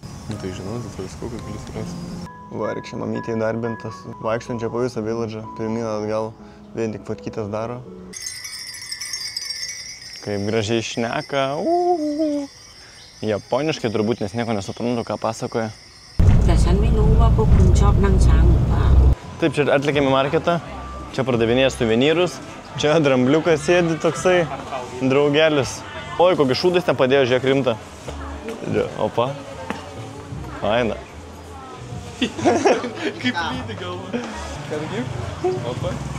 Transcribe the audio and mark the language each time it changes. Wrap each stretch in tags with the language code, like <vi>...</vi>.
<lt>Nu, tai žinau, tai visko, kad gali suleisti. Varik čia mamytė įdarbintas. Vaikštančia po visą village'ą. Pirmyn atgal. Vien tik fotkytas daro. Kaip gražiai šneka. Japoniškai turbūt, nes nieko nesuprantu, ką pasakoja.</lt> <th>แต่ฉันไม่รู้ว่าพวกคุณชอบนั่งช้างหรือเปล่า</th> <lt>Taip, čia atlikėme marketą, čia pardavinėja suvenyrus, čia drambliukas sėdi toksai, draugelis. Oi, kokį šūdas ten padėjo, žiūrėk rimta. Opa. Faina. Kaip lydi galva. Kargi? Opa.</lt>